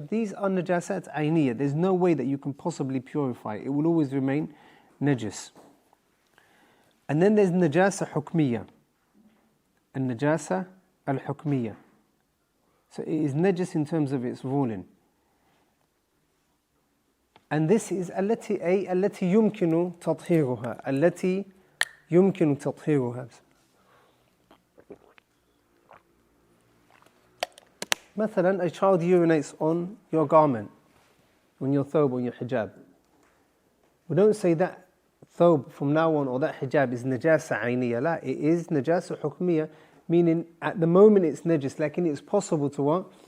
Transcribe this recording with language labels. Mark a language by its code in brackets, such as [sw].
[en] These are najasat ayniyah. There's no way that you can possibly purify it. It will always remain najis. And then there's najasa hukmiyya, and najasa al-hukmiyya. So it is najis in terms of its ruling. And this is [ar] التي يمكن تطهيرها, التي يمكن تطهيرها. [en] مثلا, a child urinates on your garment, on your thobe, on your hijab. We don't say that thobe from now on, or that hijab is najasa ayniyya. La, it is najasa hukmiyya, meaning at the moment it's najis, like it's possible to what?